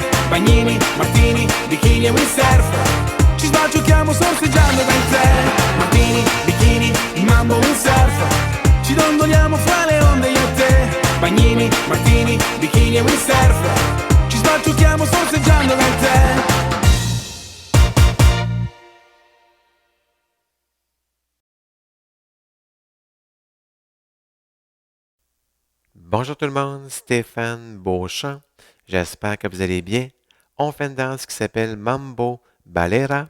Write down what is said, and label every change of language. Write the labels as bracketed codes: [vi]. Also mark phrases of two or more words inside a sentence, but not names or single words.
[it] Bagnini, martini, bikini e windsurf, ci sbalciucchiamo sorseggiando dal tè. Martini, bikini, il mambo, un surf, ci dondoliamo fra le onde io e te. Bagnini, martini, bikini e windsurf, ci sbalciucchiamo sorseggiando dal tè. [fr] Bonjour tout le monde, Stéphane Beauchamp. J'espère que vous allez bien. On fait une danse qui s'appelle Mambo Balera.